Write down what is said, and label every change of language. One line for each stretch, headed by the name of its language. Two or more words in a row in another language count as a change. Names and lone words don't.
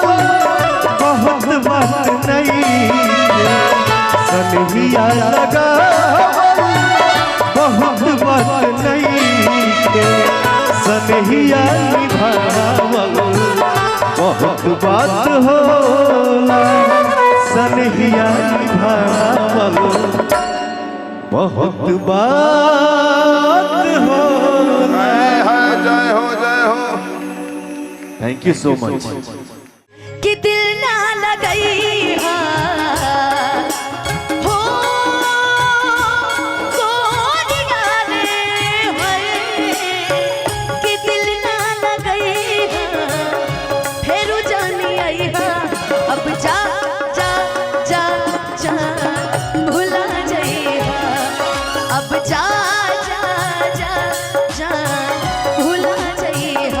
Bhojpuri: बहुत बात नहीं सनहिया लगावल बहुत बात नहीं सनहिया निभावल बहुत बात होला सनहिया निभावल बहुत बात होला। जय हो जय हो।
English: Thank you so much.
Bhojpuri: कि दिल ना लगई हो गोरिया रे होए कि दिल ना लगई फेरू जानी आई अब जा जा जा जा भुला जाई अब जा जा जा जा भुला जाई